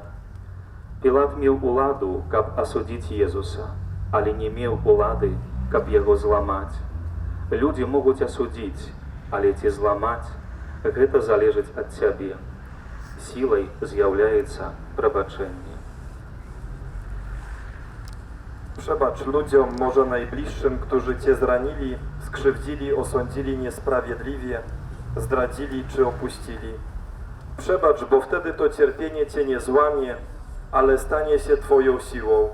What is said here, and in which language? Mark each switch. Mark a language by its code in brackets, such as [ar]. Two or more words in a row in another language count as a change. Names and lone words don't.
[be] Пілат меў уладу, каб асудзіць Езуса, але не меў улады, каб яго зламаць. Людзі могуць асудзіць, але ці зламаць – гэта залежыць ад цябе. Сілай zjawляецца прабачэнне. [pl] Przebacz ludziom, może najbliższym, którzy Cię zranili, skrzywdzili, osądzili niesprawiedliwie, zdradzili czy opuścili. Przebacz, bo wtedy to cierpienie Cię nie złamie, ale stanie się Twoją siłą.